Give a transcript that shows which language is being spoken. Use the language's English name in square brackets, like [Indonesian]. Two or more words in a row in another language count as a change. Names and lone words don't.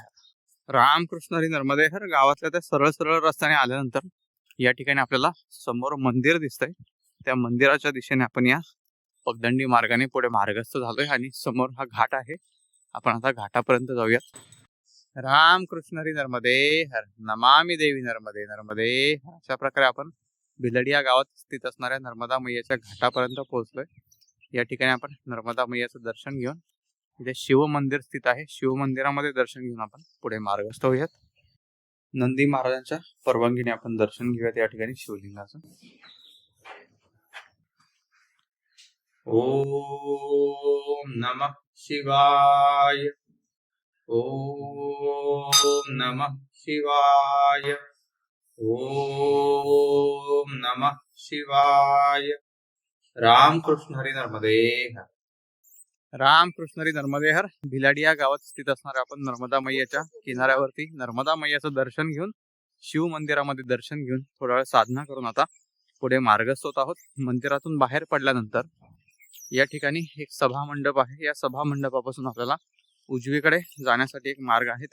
[Marathi] रामकृष्ण हरी नर्मदे हर गावातल्या त्या सरळ सरळ रस्त्याने आल्यानंतर या ठिकाणी आपल्याला समोर मंदिर दिसतंय. त्या मंदिराच्या दिशेने आपण या पगदंडी मार्गाने पुढे मार्गस्थ झालोय आणि समोर हा घाट आहे. आपण आता घाटापर्यंत जाऊयात. रामकृष्ण हरी नर्मदे हर. [Sanskrit] नमामि देवी नर्मदे नर्मदे. [Marathi] अशा प्रकारे आपण भिलडिया गावात स्थित असणाऱ्या नर्मदा मैयाच्या घाटापर्यंत पोहोचलोय. या ठिकाणी आपण नर्मदा मैयाचं दर्शन घेऊन इथे शिव मंदिर स्थित आहे. शिव मंदिरामध्ये दर्शन घेऊन आपण पुढे मार्गस्थ होऊयात. नंदी महाराजांच्या परवानगीने आपण दर्शन घेऊयात या ठिकाणी शिवलिंगाचं. [Sanskrit] ओम नमः शिवाय. ओम नमः शिवाय. ओम नमः शिवाय. [Marathi] रामकृष्ण हरी नर्मदे हर. रामकृष्ण हरी नर्मदे हर भिलडिया गावात स्थित असणाऱ्या आपण नर्मदा मैयाच्या किनाऱ्यावरती नर्मदा मैयाचं दर्शन घेऊन शिव मंदिरामध्ये दर्शन घेऊन थोडा वेळ साधना करून आता पुढे मार्गस्थ होत आहोत. मंदिरातून बाहेर पडल्यानंतर या ठिकाणी एक सभा मंडप आहे. या सभा मंडपापासून आपल्याला उजवीकडे जाण्यासाठी एक मार्ग आहे.